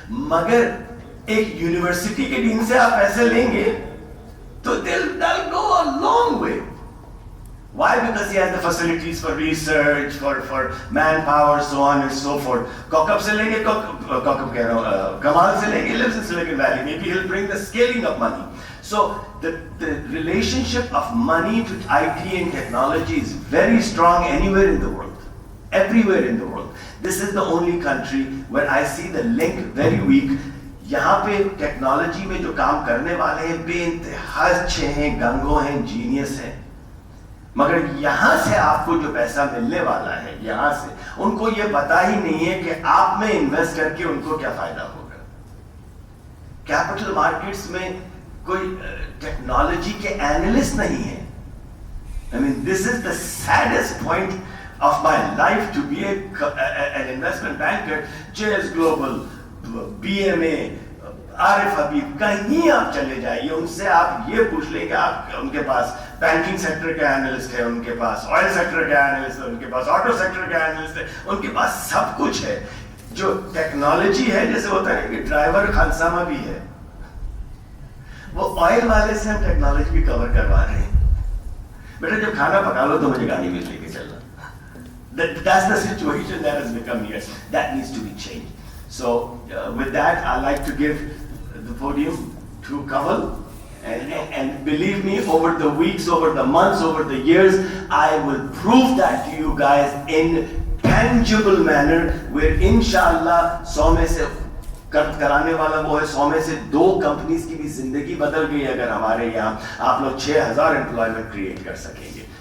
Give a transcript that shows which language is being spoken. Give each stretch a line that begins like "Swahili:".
Urdu: مگر ایک یونیورسٹی کے ڈین سے آپ پیسے لیں گے تو
English: they'll go a long way. Why? Because he has the facilities for research, for manpower, so on and so forth.
Urdu: Kokab se lenge, Kokab keh raha hu, Kamal se lenge,
English: lives in Silicon Valley. Maybe he'll bring the scaling of money. So the relationship of money to IT and technology is very strong anywhere in the world. Everywhere in the world. This is the only country where I see the link very weak.
Urdu: یہاں پہ technology میں جو کام کرنے والے ہیں بے انتہا اچھے ہیں, گنگو ہیں, جینیس ہیں, مگر یہاں سے آپ کو جو پیسہ ملنے والا ہے یہاں سے ان کو یہ پتا ہی نہیں ہے کہ آپ میں انویسٹ کر کے ان کو کیا فائدہ ہوگا. کیپٹل مارکیٹس میں کوئی ٹیکنالوجی کے اینالسٹ نہیں ہے. I mean, this is the saddest point of my life to be an investment banker. JS Global, BMA, عارف حبیب, کہیں آپ چلے جائیے, ان سے آپ یہ پوچھ لیں کہ آپ ان کے پاس بینکنگ سیکٹر کا اینالسٹ ہے, ان کے پاس آئل سیکٹر کا اینالسٹ ہے, ان کے پاس آٹو سیکٹر کا اینالسٹ ہے, ان کے پاس سب کچھ ہے. جو ٹیکنالوجی ہے جیسے ہوتا ہے کہ ڈرائیور خانسامہ بھی ہے, وہ آئل والے سے ہم ٹیکنالوجی بھی کور کروا رہے ہیں. بیٹا جب کھانا پکا لو تو مجھے گاڑی میں لے کے چلنا.
English: That's the situation that has become here. That needs to be changed. So with that, I like to give the podium to Kamal, and believe me, over the weeks, over the months, over the years, I will prove that to you guys in tangible manner, where inshallah
Urdu: 100 میں سے کرانے والا وہ ہے 100 میں سے 2 companies کی بھی زندگی بدل گئی اگر ہمارے یہاں آپ لوگ 6000 امپلائمنٹ کریٹ کر سکیں گے.